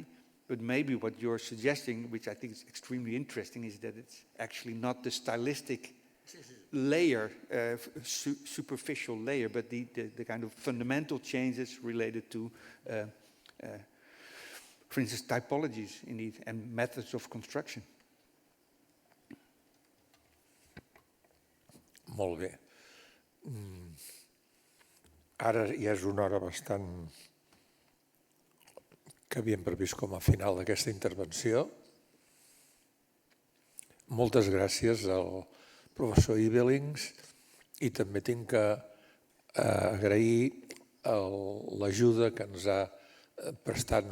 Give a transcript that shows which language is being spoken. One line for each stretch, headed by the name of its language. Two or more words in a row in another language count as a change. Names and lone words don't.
English: But maybe what you're suggesting, which I think is extremely interesting, is that it's actually not the stylistic layer, superficial layer, but the kind of fundamental changes related to, for instance, typologies indeed, and methods of construction.
Catalan: Molt bé. Ara ja és una hora bastant que havíem previst com a final d'aquesta intervenció. Moltes gràcies al professor Ibelings i també tinc que agrair l'ajuda que ens ha prestat